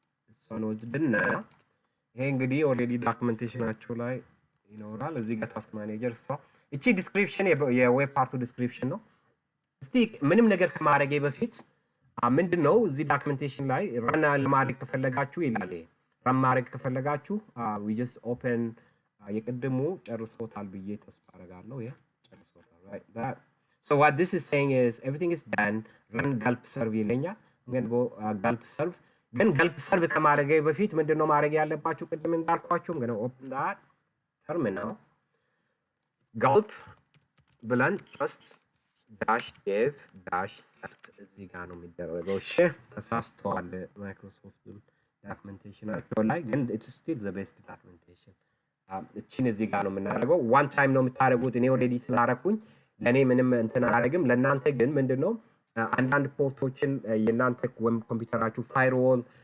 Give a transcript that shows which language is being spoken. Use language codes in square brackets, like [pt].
[am] እሷን ወስድና ይሄ እንግዲህ ኦልሬዲ ዶክመንቴሽናችሁ ላይ ይኖራል እዚህ ጋር ታስክ ማኔጀር እቺ ዲስክሪፕሽን የዌብ ፓርቱ ዲስክሪፕሽን ነው እስቲ ምንም ነገር ከማድረጌ በፊት ምንድነው እዚህ ዶክመንቴሽን ላይ run ለማድረግ ከፈለጋችሁ ይላል run ማድረግ ከፈለጋችሁ we just open የቀድሞ ጨርሶታል ብዬ ተስፋ አደርጋለሁ ጨርሶታል right that [en] So what this is saying is everything is done. [am] Run gulp serve ይለኛል። ግን gulp serve ግን gulp serve ከማድረጌ በፊት ምንድነው ማድረግ ያለባችሁ? ቅድም እንዳልኳችሁ ግን [en] open that terminal [am] gulp ብለን [en] just dash dev dash cert [am] እዚህ ጋር ነው የሚደረገው። እሺ ተሳስተዋል። ማይክሮሶፍት documentation ላይ ግን [en] it's still the best documentation። [am] እቺን እዚህ ጋር ነው የምናደርገው። one time ነው የምታደርጉት። እኔ already ስላደረኩኝ ለኔ ምንም እንትን አላደርግም። ለእናንተ ግን ምንድነው አንዳንድ ፖርቶችን የእናንተ ወይም ኮምፒውተራችሁ ፋይርዎል